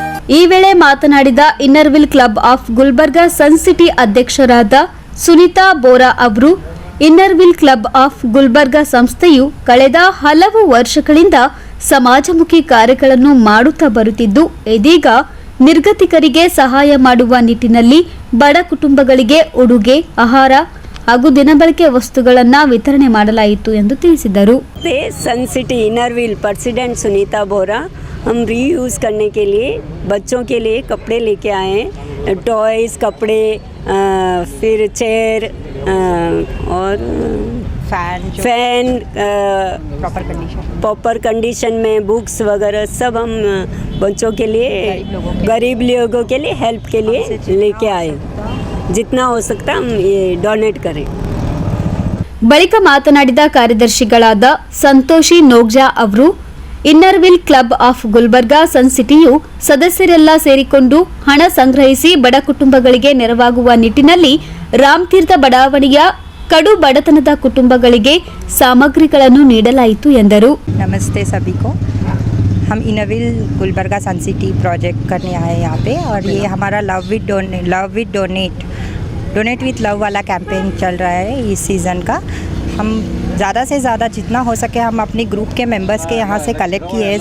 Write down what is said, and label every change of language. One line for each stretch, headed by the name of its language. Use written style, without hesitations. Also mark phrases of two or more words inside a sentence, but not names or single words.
Kannada: ಈ ವೇಳೆ ಮಾತನಾಡಿದ ಇನ್ನರ್ವಿಲ್ ಕ್ಲಬ್ ಆಫ್ ಗುಲ್ಬರ್ಗಾ ಸನ್ ಸಿಟಿ ಅಧ್ಯಕ್ಷರಾದ ಸುನೀತಾ ಬೋರಾ ಅವರು ಇನ್ನರ್ವಿಲ್ ಕ್ಲಬ್ ಆಫ್ ಗುಲ್ಬರ್ಗಾ ಸಂಸ್ಥೆಯು ಕಳೆದ ಹಲವು ವರ್ಷಗಳಿಂದ ಸಮಾಜಮುಖಿ ಕಾರ್ಯಗಳನ್ನು ಮಾಡುತ್ತಾ ಬರುತ್ತಿದ್ದು ಇದೀಗ ನಿರ್ಗತಿಕರಿಗೆ ಸಹಾಯ ಮಾಡುವ ನಿಟ್ಟಿನಲ್ಲಿ ಬಡ ಕುಟುಂಬಗಳಿಗೆ ಉಡುಗೆ, ಆಹಾರ ಹಾಗೂ ದಿನಬಳಕೆ ವಸ್ತುಗಳನ್ನು ವಿತರಣೆ ಮಾಡಲಾಯಿತು ಎಂದು ತಿಳಿಸಿದರು.
Hindi: सन सिटी इनरविल प्रेसिडेंट सुनीता बोरा हम रीयूज़ करने के लिए बच्चों के लिए कपड़े लेके आए हैं, टॉयज़, कपड़े, फिर चेयर और फैन
English: proper condition
Hindi: में बुक्स वगैरह सब हम बच्चों के लिए, गरीब लोगों के लिए हेल्प के लिए लेके आए. जितना हो सकता हम ये डोनेट करें.
Kannada: ಬಳಿಕ ಮಾತನಾಡಿದ ಕಾರ್ಯದರ್ಶಿಗಳಾದ ಸಂತೋಷಿ ನೋಗ್ಜಾ ಅವರು ಇನ್ನರ್ವಿಲ್ ಕ್ಲಬ್ ಆಫ್ ಗುಲ್ಬರ್ಗಾ ಸನ್ ಸಿಟಿಯು ಸದಸ್ಯರೆಲ್ಲ ಸೇರಿಕೊಂಡು ಹಣ ಸಂಗ್ರಹಿಸಿ ಬಡ ಕುಟುಂಬಗಳಿಗೆ ನೆರವಾಗುವ ನಿಟ್ಟಿನಲ್ಲಿ ರಾಮತೀರ್ಥ ಬಡಾವಣೆಯ ಕಡು ಬಡತನದ ಕುಟುಂಬಗಳಿಗೆ ಸಾಮಗ್ರಿಗಳನ್ನು ನೀಡಲಾಯಿತು ಎಂದರು.
Hindi: नमस्ते सभी को. हम इनरविल गुलबर्गा सन सिटी प्रोजेक्ट करने आए यहाँ पे और ये हमारा
English: love with donate with love
Hindi: वाला कैंपेन चल रहा है इस सीज़न का. हम ज़्यादा से ज़्यादा जितना हो सके हम अपने ग्रुप के मेंबर्स के यहाँ से कलेक्ट किए हैं.